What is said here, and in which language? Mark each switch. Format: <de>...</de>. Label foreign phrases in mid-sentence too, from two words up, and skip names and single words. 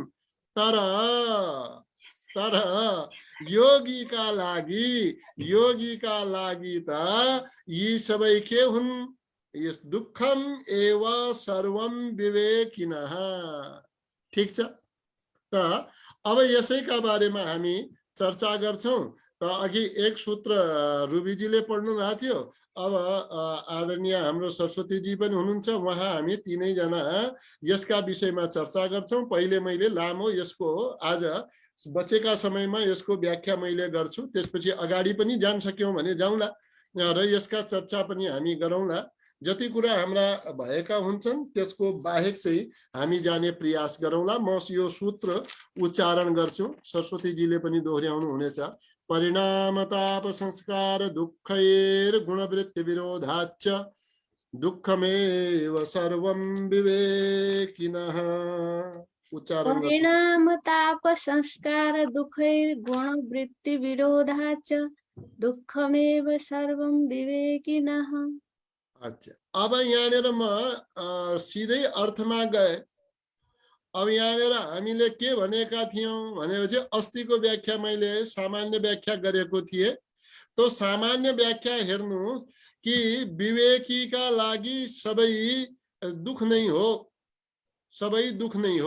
<ne>तर योगीका लागि त यी सबै के हुन्?</ne> <sa>यस दुःखम एव सर्वम विवेकिनः।</sa> <ne>ठीक छ। त अब यसैका बारेमा हामी चर्चा गर्छौं। त अघि एक सूत्र रुबीजीले पढ्नु भएको थियो। अब आदरणीय हाम्रो सरस्वतीजी पनि हुनुहुन्छ, उहाँ हामी तीनैजना यसका विषयमा चर्चा गर्छौं। पहिले मैले लामो यसको आज बचेका समयमा यसको व्याख्या मैले गर्छु, त्यसपछि अगाडि पनि जान सक्यौं भने जाउँला र यसका चर्चा पनि हामी गरौँला। जति कुरा हाम्रा भएका हुन्छन् त्यसको बाहेक चाहिँ हामी जाने प्रयास गरौँला। म यो सूत्र उच्चारण गर्छु, सरस्वतीजीले पनि दोहोर्याउनु हुनेछ।</ne> <sa>परिणामताप संस्कार दुःखैर गुणवृत्ति विरोधाच्च दुःखमेव सर्वं विवेकिनः।</sa> <ne>उच्चारण</ne> <sa>परिणाम ताप संस्कार दुःखैर गुणवृत्ति विरोधाच्च दुःखमेव सर्वं विवेकिनः।</sa> <ne>अच्छा, अब यहाँनिर म सिधै अर्थमा गए। अब यहाँनिर हामीले के भनेका थियौं भनेपछि अस्तिको व्याख्या मैले सामान्य व्याख्या गरेको थिएँ। तो सामान्य व्याख्या हेर्नु कि विवेकीका लागि सबै दुख नै हो, सबै दुख नै हो।</ne>